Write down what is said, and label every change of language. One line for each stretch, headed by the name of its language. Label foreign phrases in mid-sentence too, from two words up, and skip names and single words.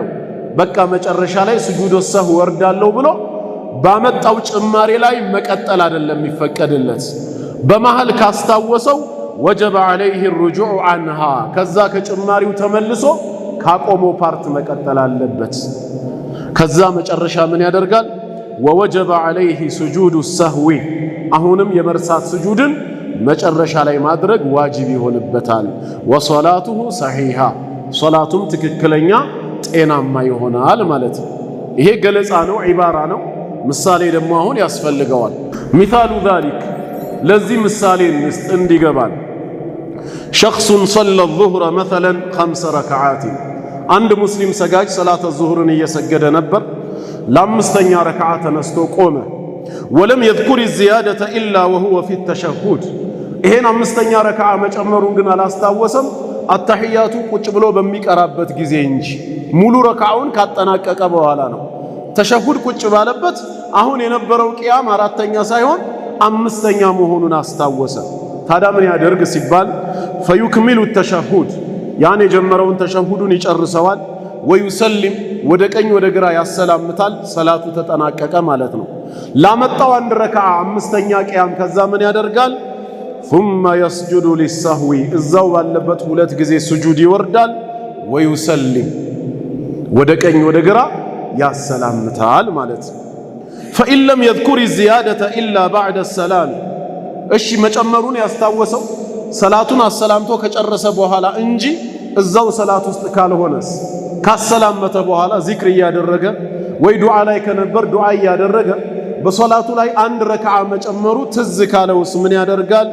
Amharic: በቃ መጨረሻ ላይ
Arabic: سجود سهو
Amharic: ወርዳለሁ ብሎ ባመጣው ጭማሬ ላይ መቀጠል አይደለም የሚፈቀድለት። በመሃል ካስታወሰው
Arabic: وجب عليه الرجوع عنها
Amharic: ከዛ ከጭማሪው ተመልሶ ካቆመው ፓርት መቀጠል አለበት። ከዛ መጨረሻ ምን ያደርጋል?
Arabic: ووجب عليه سجود السهو
Amharic: አሁንም የመርሳት ስጁድን መጨረሻ ላይ ማድረግ ዋጅብ ይሆንበታል።
Arabic: وصلاته صحيحة
Amharic: ሶላቱም ትክክለኛ ጤናማ ይሆናል ማለት ነው። ይሄ ገለጻ ነው፣ ዒባራ ነው። ምሳሌ ደግሞ አሁን ያስፈልገዋል።
Arabic: مثال ذلك
Amharic: ለዚህ ምሳሌ እንዲገባል
Arabic: شخص صلى الظهر مثلا
Amharic: 5 ረክዓት አንድ ሙስሊም ሰጋጅ ሰላተ ዙህርን እየሰገደ ነበር። ለ5ኛ ረክዓ ተነስቶ ቆመ።
Arabic: ولم يذكر الزيادة إلا وهو في التشهد
Amharic: ይሄን 5ኛ ረክዓ መጨመሩን ግን አላስታወሰም። አተህያቱ ቁጭ ብሎ በሚቀራበት ጊዜ እንጂ ሙሉ ረክዓውን ካጠናቀቀ በኋላ ነው። ተሸሁድ ቁጭ ባለበት አሁን የነበረው ቂያም 4ኛ ሳይሆን 5ኛ መሆኑን አስታወሰ። ታዲያ ምን ያደርግ ሲባል
Arabic: فيكمل التشهد
Amharic: ያን የጀመረውን ተሸሁዱን ይጨርሰዋል። ወዩሰሊም ወደ ቀኝ ወደ ግራ ያሰላምታል። ሰላቱ ተጠናቀቀ ማለት ነው። ላመጣው 1 ረክዓ 5ኛ ቂያም ከዛ ምን ያደርጋል?
Arabic: ثم يسجد للسهو
Amharic: እዛው ባለበት 2 ጊዜ ስጁድ ይወርዳል። ወዩሰሊም ወደ ቀኝ ወደ ግራ ያሰላምታል ማለት ነው።
Arabic: فإن لم يذكر الزيادة إلا بعد السلام
Amharic: እሺ መጨመሩን ያስታወሰው ሰላቱን አሰላምቶ ከጨረሰ በኋላ እንጂ እዛው ሰላት ውስጥ ካልሆነስ ካሰላመተ በኋላ ዚክር ያደረገ ወይ ዱዓ ላይ ከነበር ዱዓ ያደረገ በሶላቱ ላይ አንድ ረክዓ መጨመሩ ትዝ ካለውስ ምን ያደርጋል?